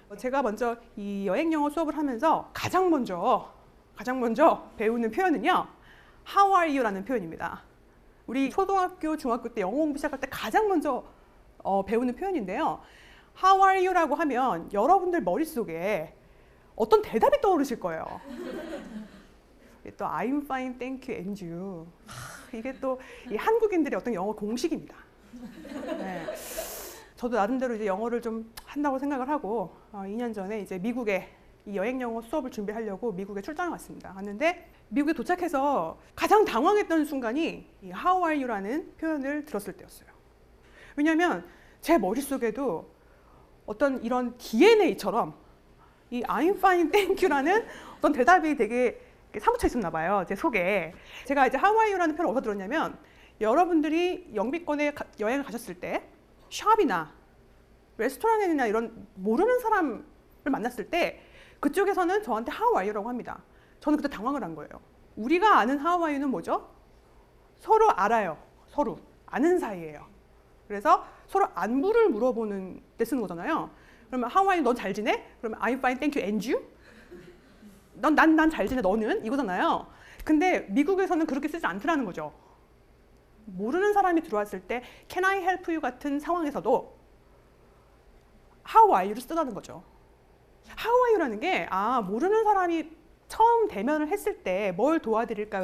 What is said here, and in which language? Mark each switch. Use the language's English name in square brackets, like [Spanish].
[Korean] 제가 먼저 이 여행 영어 수업을 하면서 가장 먼저 배우는 표현은요, [English] How are you? [Korean] 라는 표현입니다. 우리 초등학교, 중학교 때 영어 공부 시작할 때 가장 먼저 배우는 표현인데요. [English] How are you? [Korean] 라고 하면 여러분들 머릿속에 어떤 대답이 떠오르실 거예요. [English] 또 I'm fine, thank you, and you. [Korean] 이게 또 이 한국인들의 어떤 영어 공식입니다. 네. 저도 나름대로 이제 영어를 좀 한다고 생각을 하고 2년 전에 이제 미국에 이 여행 영어 수업을 준비하려고 미국에 출장을 왔습니다. 왔는데 미국에 도착해서 가장 당황했던 순간이 이 [English] How are you [Korean] 라는 표현을 들었을 때였어요. 왜냐하면 제 머릿속에도 어떤 이런 DNA처럼 이 [English] I'm fine, thank you [Korean] 라는 어떤 대답이 되게 사무쳐 있었나 봐요, 제 속에. 제가 이제 [English] How are you [Korean] 라는 표현을 어디서 들었냐면, 여러분들이 영미권에 여행을 가셨을 때 샵이나 레스토랑이나 이런 모르는 사람을 만났을 때 그쪽에서는 저한테 How are you라고 합니다. 저는 그때 당황을 한 거예요. 우리가 아는 How are you는 뭐죠? 서로 알아요. 서로 아는 사이예요. 그래서 서로 안부를 물어보는 때 쓰는 거잖아요. 그러면 [English] How are you? [Korean] 넌 잘 지내? 그러면 [English] I'm fine, thank you, and you? [Korean] 난 잘 지내, 너는? 이거잖아요. 근데 미국에서는 그렇게 쓰지 않더라는 거죠. 모르는 사람이 들어왔을 때 [English] Can I help you [Korean] 같은 상황에서도 [English] How are you [Korean] 를 쓰라는 거죠. [English] How are you [Korean] 라는 게 모르는 사람이 처음 대면을 했을 때 뭘 도와드릴까요?